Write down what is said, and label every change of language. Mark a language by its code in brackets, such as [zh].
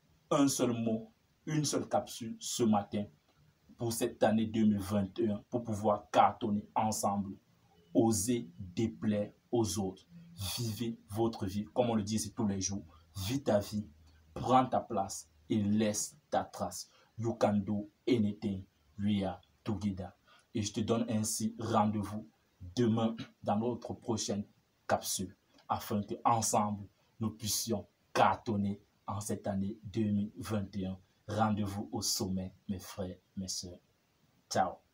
[fr] Un seul mot, une seule capsule ce matin pour cette année 2021 pour pouvoir cartonner ensemble. Osez déplaire aux autres. Vivez votre vie, comme on le dit ici tous les jours. Vis ta vie, prends ta place et laisse ta trace. [en] You can do anything, we are together. [fr] Et je te donne ainsi rendez-vous demain dans notre prochaine capsule afin que ensemble nous puissions cartonner en cette année 2021. Rendez-vous au sommet, mes frères, mes sœurs. Ciao.